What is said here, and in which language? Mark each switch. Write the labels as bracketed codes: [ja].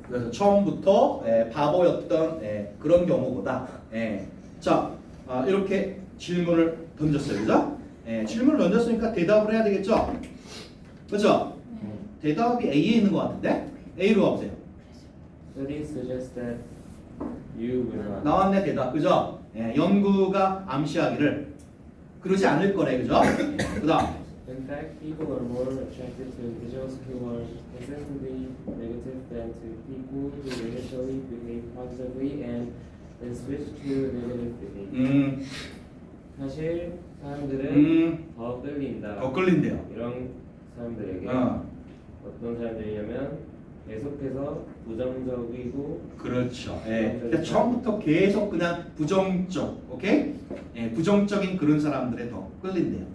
[ko] 그래서 처음부터 바보였던 그런 경우보다 자 이렇게 질문을 던졌어요, 그죠? 질문을 던졌으니까 대답을 해야 되겠죠? 그렇죠? 대답이 A에 있는 것 같은데 A로 가보세요. [en] Studies suggest that you will not. [ko] 나왔네 대답, 그죠? 연구가 암시하기를 그러지 않을 거래, 그죠? 그다음 [en] In fact, people are more attracted to individuals who are consistently negative than to people who initially behave positively and then switch to negative behavior. [ko] 사실 사람들은 더 끌린다. 더 끌린대요. 이런 사람들에게 어. 어떤 사람들이냐면 계속해서 부정적이고 그렇죠. 그러니까 처음부터 계속 그냥 부정적, 오케이? 부정적인 그런 사람들에 더 끌린대요.